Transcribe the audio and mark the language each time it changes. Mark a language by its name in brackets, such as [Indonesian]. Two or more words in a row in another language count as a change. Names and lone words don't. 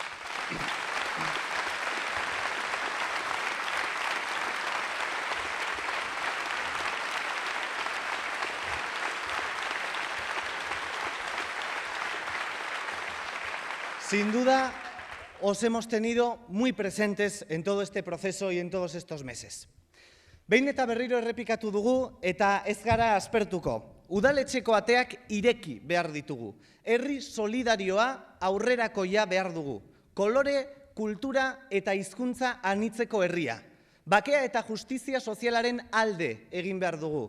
[Spanish] Sin duda, os hemos tenido muy presentes en todo este proceso y en todos estos meses. [Basque] Behin eta berriro errepikatu dugu eta ez gara aspertuko. Udaletxeko ateak ireki behar ditugu. Herri solidarioa aurrerakoia behar dugu. Kolore, kultura eta hizkuntza anitzeko herria. Bakea eta justizia sozialaren alde egin behar dugu.